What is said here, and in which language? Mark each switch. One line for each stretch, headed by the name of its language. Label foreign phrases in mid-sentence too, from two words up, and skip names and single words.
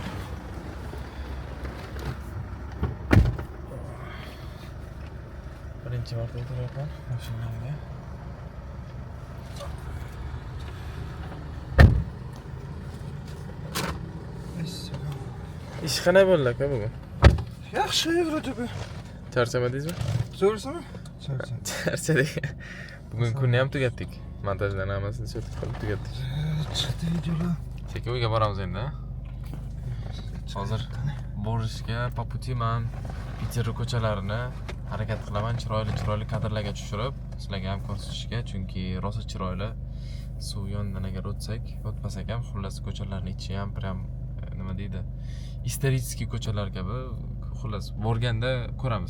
Uzbek: Birinchi marta o'tiryapman mashinamga. Ish qanday bo'ldi aka bugun? Yaxshi,
Russian: vроде бы.
Uzbek: Charchamadingizmi? To'g'risimi? Charchadik. Bugun kunni ham tugatdik. Montajdan hammasini sotib qilib tugatdik. Chiqdi videolar. Sekin uyga boramiz endi. Hozir borishga
Russian: по пути
Uzbek: men Peter ko'chalarini harakat qilaman, chiroyli kadrlarga tushirib, sizlarga ham ko'rsatishga, chunki rosa chiroyli. Suv yonidan agar o'tmasak ham, xullas ko'chalarning ichi ham prям nima deydi? Исторический ko'chalar kabi, xullas borganda ko'ramiz.